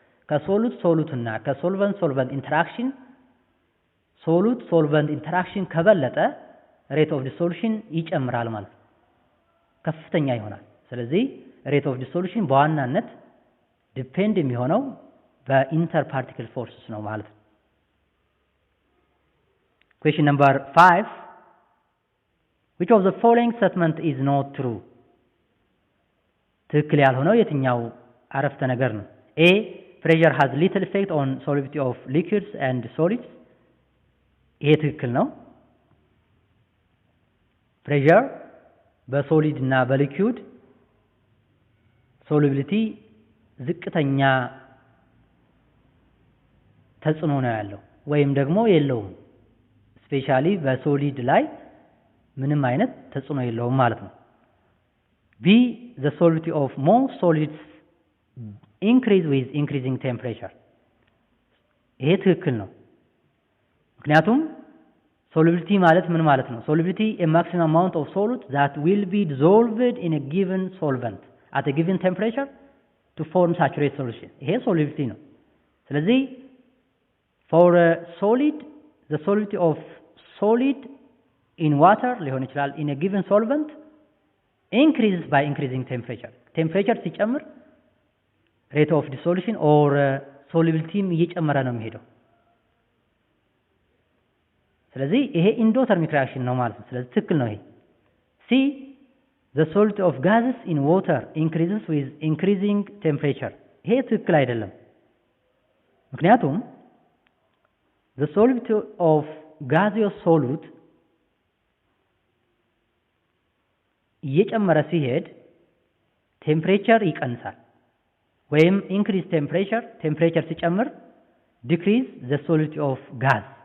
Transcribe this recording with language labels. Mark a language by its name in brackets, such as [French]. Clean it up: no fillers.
[Amharic] ከsolute-solute እና ከsolvent-solvent interaction solute-solvent interaction ከበለጠ rate of dissolution ይጨምራል ማለት ነው፣ ከፍተኛ ይሆናል። ስለዚህ rate of dissolution በዋናነት ዲፔንድ የሚሆነው በኢንተርፓርቲክል ፎርስስ ነው ማለት ነው። [English] Question number 5. Which of the following statement is not true? [Amharic] ትክክል ያልሆነው የትኛው አረፍተ ነገር ነው? [English] A. Pressure has little effect on solubility of liquids and solids. [Amharic] ይሄ ትክክል ነው። Pressure በሶሊድ እና በሊኩዊድ ሶሉቢሊቲ ዝቅተኛ ተጽዕኖ ነው ያለው ወይም ደግሞ የለውም። ስፔሻሊ በሶሊድ ላይ ምንም አይነት ተጽዕኖ የለውም ማለት ነው። B. [English] The solubility of most solids increase with increasing temperature. [Amharic] ይሄ ትክክል ነው። ምክንያቱም solubility ማለት ምን ማለት ነው? [English] Solubility a maximum amount of solute that will be dissolved in a given solvent at a given temperature to form saturated solution. ይሄ solubility ነው። ስለዚህ for a solid, the solubility of solid in water [Amharic] ሊሆን ይችላል [English] in a given solvent increases by increasing temperature. [Amharic] Temperature ሲጨምር [English] rate of dissolution or solubility [Amharic] እየጨመረ ነው የሚሄደው። ስለዚህ ይሄ ኢንዶተርሚክ ሪአክሽን ነው ማለት ነው። ስለዚህ ትክክል ነው ይሄ። C. [English] The solubility of gases in water increases with increasing temperature. [Amharic] ይሄ ትክክል አይደለም። ምክንያቱም [English] the solubility of gaseous solute [Amharic] እየጨመረ ሲሄድ ቴምፕሬቸር ይቀንሳል ወይም increase temperature ሲጨምር [English] decrease the solubility of gas.